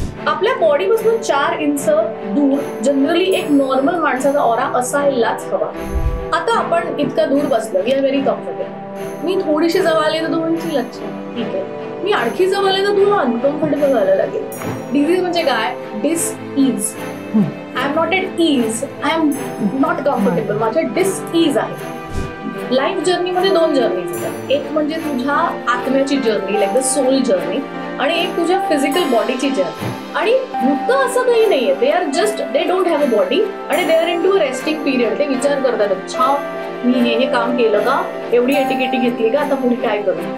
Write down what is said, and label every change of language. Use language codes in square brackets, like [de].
[mr] आपल्या बॉडीपासून 4 इंच दूर जनरली एक नॉर्मल माणसाचा ऑरा असायलाच हवा. आता आपण इतका दूर बसलो, [en] We are very comfortable. [mr] मी थोडीशी जवळ आले तर 2 इंची लक्ष, ठीक आहे. मी आणखी जवळ आले तर तुला अनकम्फर्टेबल व्हायला लागेल. डिझीज म्हणजे काय? डिसईज. [en] I am not at ease, I am not comfortable. [mr] माझ्या डिसईज आहे. लाईफ जर्नीमध्ये 2 जर्नीज आहेत. एक म्हणजे तुझ्या आत्म्याची journey, [en] like the soul journey, [mr] आणि एक तुझ्या फिजिकल बॉडीची जर्नी. आणि भूत असं काही नाहीये. [en] They are just, they don't have a body आणि they are into a resting period. [mr] ते विचार करतात, अच्छा मी हे काम केलं का, एवढी एटिकेटी घेतली का, आता पुढे काय करू.